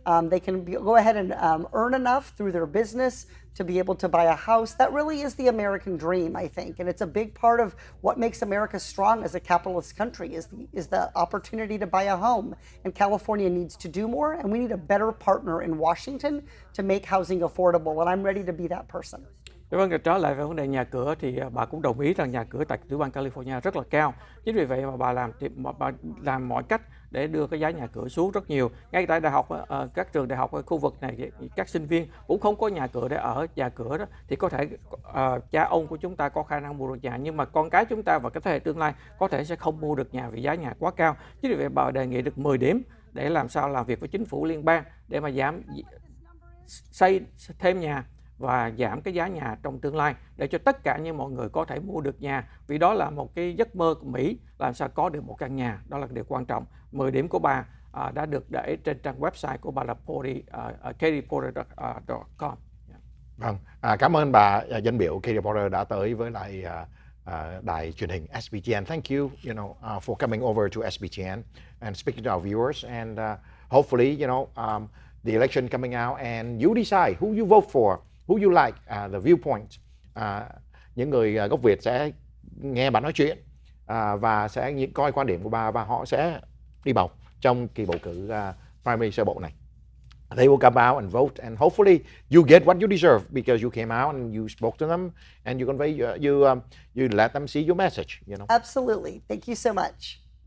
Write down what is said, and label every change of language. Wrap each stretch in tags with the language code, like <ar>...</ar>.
<en>They can go ahead and earn enough through their business to be able to buy a house. That really is the American dream, I think. And it's a big part of what makes America strong as a capitalist country is the opportunity to buy a home. And California needs to do more, and we need a better partner in Washington to make housing affordable. And I'm ready to be that person.</en> <vi>Vâng, trở lại về vấn đề nhà cửa thì bà cũng đồng ý rằng nhà cửa tại tiểu bang California rất là cao. Chính vì vậy mà bà làm mọi cách để đưa cái giá nhà cửa xuống rất nhiều. Ngay tại đại học, các trường đại học ở khu vực này, các sinh viên cũng không có nhà cửa để ở. Nhà cửa đó thì có thể cha ông của chúng ta có khả năng mua được nhà, nhưng mà con cái chúng ta và cái thế hệ tương lai có thể sẽ không mua được nhà vì giá nhà quá cao. Chính vì vậy bà đề nghị được 10 điểm để làm sao làm việc với chính phủ liên bang để mà xây thêm nhà và giảm cái giá nhà trong tương lai để cho tất cả những mọi người có thể mua được nhà, vì đó là một cái giấc mơ của Mỹ, làm sao có được một căn nhà, đó là điều quan trọng. 10 điểm của bà đã được để trên trang website của bà là katieporter.com. Vâng, cảm ơn bà dân biểu Katie Porter đã tới với lại đài truyền hình SBTN.</vi> <en>Thank you, for coming over to SBTN and speaking to our viewers, and hopefully, the election coming out and you decide who you vote for, who you like, the viewpoint.</en> <vi>Những người gốc Việt sẽ nghe bà nói chuyện và sẽ coi quan điểm của bà, và họ sẽ đi bầu trong kỳ bầu cử primary sơ bộ này.</vi> <en>They will come out and vote, and hopefully you get what you deserve because you came out and you spoke to them and you convey you let them see your message. Absolutely. Thank you so much.</en>